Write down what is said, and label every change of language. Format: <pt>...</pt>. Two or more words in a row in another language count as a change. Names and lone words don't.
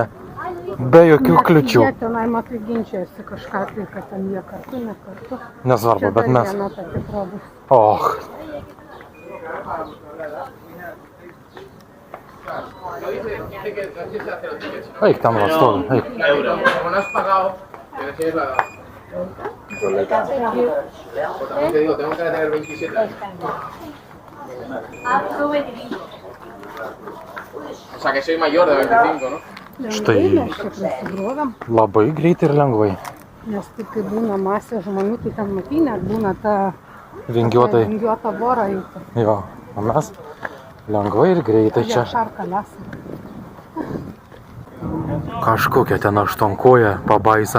<lt>Be jokių kliučių. Jie tenai matai ginčiasi kažką tai, kad ten jie kartu, ne kartu. Nesvarbu, bet mes... Viena ta tikra bus. Och. Eik ten va stovi, eik.</lt> <es>O sea que soy mayor de 25, ¿no?</es> <lt>Štai Mes čia prasigrovėm, labai greitai ir lengvai. nes taip kai būna masė žmonių, tai ten matai, net būna ta Vingiuotai. vingiuota vora eiti. Jo, o mes lengvai ir greitai Jie čia. šarka lesa. Kažkokia ten aštuonkoja pabaisa.</lt>